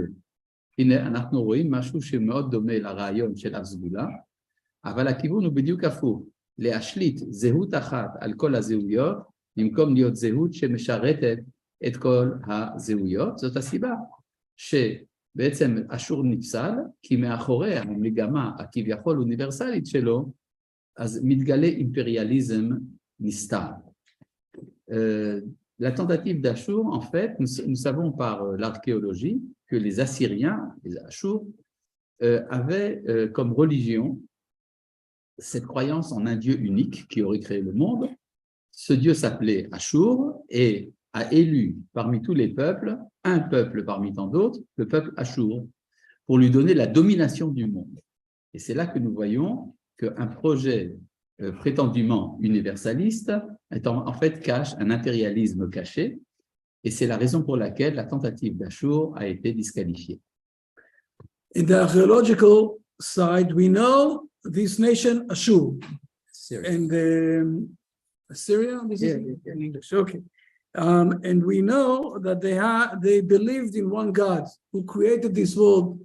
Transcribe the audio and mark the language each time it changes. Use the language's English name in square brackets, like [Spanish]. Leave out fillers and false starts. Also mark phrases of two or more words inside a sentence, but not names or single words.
[Hebrew] הנה, אנחנו רואים משהו שמאוד דומה לרעיון של הסגולה, אבל הכיוון הוא בדיוק הפוך, להשליט זהות אחת על כל הזהויות, במקום להיות זהות שמשרתת את כל הזהויות. זאת הסיבה שבעצם אשור נפסל, כי מאחורי המגמה הכביכול אוניברסלית שלו, אז מתגלה אימפריאליזם נסתר. [French] La tentative d'Ashur, en fait, nous savons par l'archéologie que les Assyriens, les Ashur, avaient comme religion cette croyance en un Dieu unique qui aurait créé le monde. Ce Dieu s'appelait Ashur et a élu parmi tous les peuples, un peuple parmi tant d'autres, le peuple Ashur, pour lui donner la domination du monde. Et c'est là que nous voyons qu'un projet prétendument universaliste en fait cache un impérialisme caché, et c'est la raison pour laquelle la tentative d'Ashur a été disqualifiée. [English] In the archaeological side, we know this nation Ashur, and Assyria. This is in English, okay. And we know that they believed in one God who created this world.